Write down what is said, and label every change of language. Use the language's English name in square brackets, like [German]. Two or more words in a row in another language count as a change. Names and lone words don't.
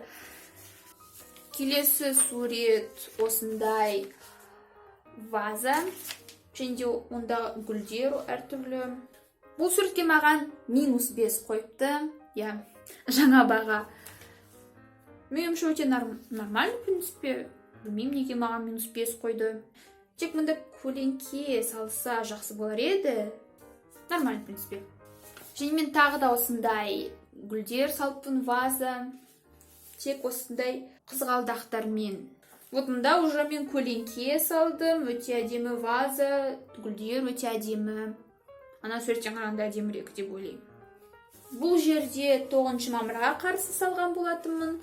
[Kazakh] Келесі сурет осындай ваза. Және де онда гүлдер әртүрлі. Бұл суретке маған -5 қойыпты. Жаңа баға. Меніңше өте [Russian] нормально, в принципе. [Kazakh] Білмеймін неге маған -5 қойды. Тек мұнда көлеңке салса жақсы болар еді. [Russian] Нормально, в принципе. [Kazakh] Және мен тағы да осындай гүлдер салыппын, ваза. Тек осындай қызғалдақтармен. Вот мұнда уже мен көлеңке салдым. Өте әдемі ваза, гүлдер өте әдемі. Ана суреттен қарағанда әдемірек деп ойлаймын. Бұл жерде 9 мамырға қарсы салған болатынмын.